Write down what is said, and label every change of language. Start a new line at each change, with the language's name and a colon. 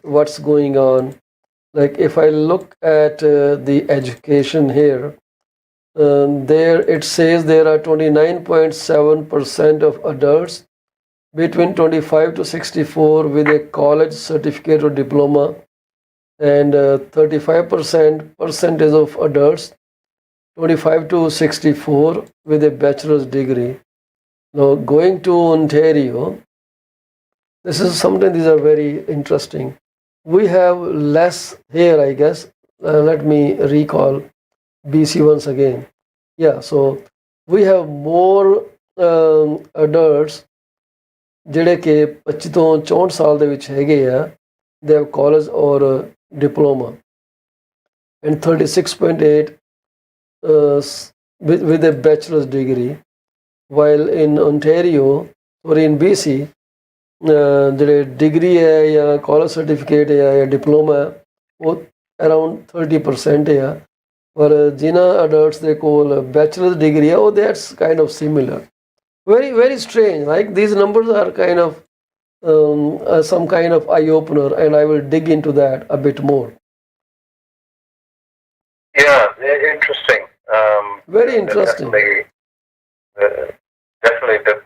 English: What's going on? Like if I look at the education here, there it says there are 29.7% of adults between 25 to 64 with a college certificate or diploma, and 35% percentage of adults 25 to 64 with a bachelor's degree. Now going to Ontario, this is something, these are very interesting. We have less here, I guess. Let me recall BC once again. Yeah, so we have more adults
Punjabi: ਜਿਹੜੇ ਕਿ 25 ਤੋਂ 64 ਸਾਲ ਦੇ ਵਿੱਚ ਹੈਗੇ ਆ,
English: they have college or diploma, and 36.8 with a bachelor's degree, while in Ontario or in BC
Punjabi: ਜਿਹੜੇ degree ਹੈ ਜਾਂ ਕਾਲਜ ਸਰਟੀਫਿਕੇਟ ਹੈ ਜਾਂ ਡਿਪਲੋਮਾ ਉਹ ਅਰਾਊਂਡ 30% ਆ, ਪਰ ਜਿਨ੍ਹਾਂ ਅਡਲਟਸ ਦੇ ਕੋਲ ਬੈਚਲਰਸ ਡਿਗਰੀ ਹੈ ਉਹ
English: That's kind of similar. Very, very strange. Like these numbers are kind of some kind of eye opener, and I will dig into that a bit more. Yeah, interesting. Very interesting. Definitely.